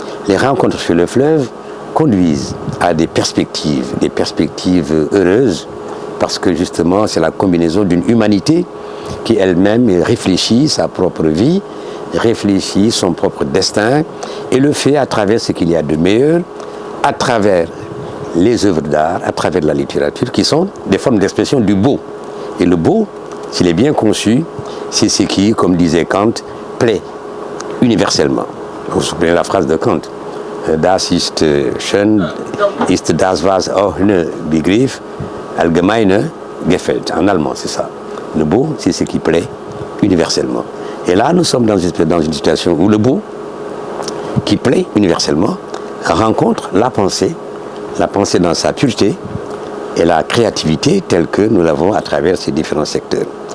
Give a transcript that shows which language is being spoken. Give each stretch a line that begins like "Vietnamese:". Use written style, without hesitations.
French: Les rencontres sur le fleuve conduisent à des perspectives heureuses, parce que justement c'est la combinaison d'une humanité qui elle-même réfléchit sa propre vie, réfléchit son propre destin et le fait à travers ce qu'il y a de meilleur, à travers les œuvres d'art, à travers la littérature qui sont des formes d'expression du beau. Et le beau, s'il est bien conçu, c'est ce qui, comme disait Kant, plaît universellement. Vous vous souvenez la phrase de Kant.
German: Das ist schön, ist das was ohne Begriff allgemeine gefällt.
French: En allemand, c'est ça. Le beau, c'est ce qui plaît universellement. Et là, nous sommes dans une situation où le beau, qui plaît universellement, rencontre la pensée dans sa pureté et la créativité telle que nous l'avons à travers ces différents secteurs.